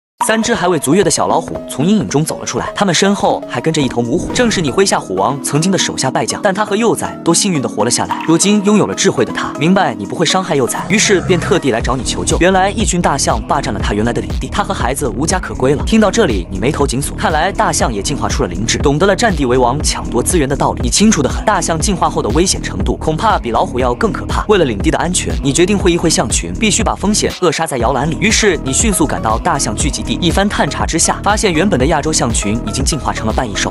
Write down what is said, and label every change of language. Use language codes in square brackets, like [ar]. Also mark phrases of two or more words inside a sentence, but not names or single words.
[zh] 3 只還未足月的小老虎從陰影中走了出來，他們身後還跟着一頭母虎，正是你麾下虎王曾經的手下敗將。但他和幼崽都幸運地活了下来。如今擁有了智慧的他，明白你不会傷害幼崽，於是便特地來找你求救。原來一群大象霸占了他原來的領地，他和孩子無家可歸了。聽到這裡，你眉頭緊鎖，看來大象也進化出了靈智，懂得了占地為王、搶奪資源的道理。你清楚得很，大象進化後的危險程度恐怕比老虎要更可怕。為了領地的安全，你決定會一會象群，必須把風險扼殺在搖籃裡。於是你迅速趕到大象聚集地，一番探查之下，發現原本的亞洲象群已經進化成了半異獸。